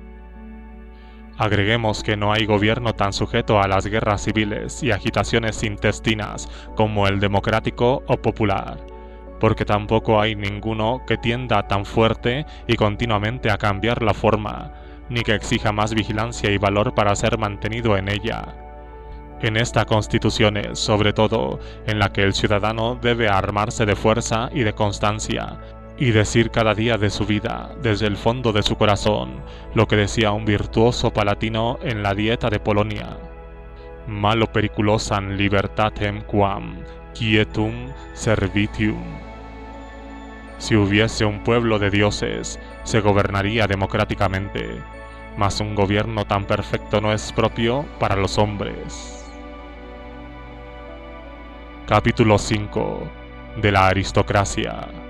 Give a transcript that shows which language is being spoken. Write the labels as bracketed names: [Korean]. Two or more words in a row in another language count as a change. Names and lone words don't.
[Spanish] Agreguemos que no hay gobierno tan sujeto a las guerras civiles y agitaciones intestinas como el democrático o popular, porque tampoco hay ninguno que tienda tan fuerte y continuamente a cambiar la forma, ni que exija más vigilancia y valor para ser mantenido en ella. En esta constitución es, sobre todo, en la que el ciudadano debe armarse de fuerza y de constancia, y decir cada día de su vida, desde el fondo de su corazón, lo que decía un virtuoso palatino en la Dieta de Polonia: [Latin] malo periculosam libertatem quam quietum servitium. [Spanish] Si hubiese un pueblo de dioses, se gobernaría democráticamente, mas un gobierno tan perfecto no es propio para los hombres. Capítulo 5. De la aristocracia.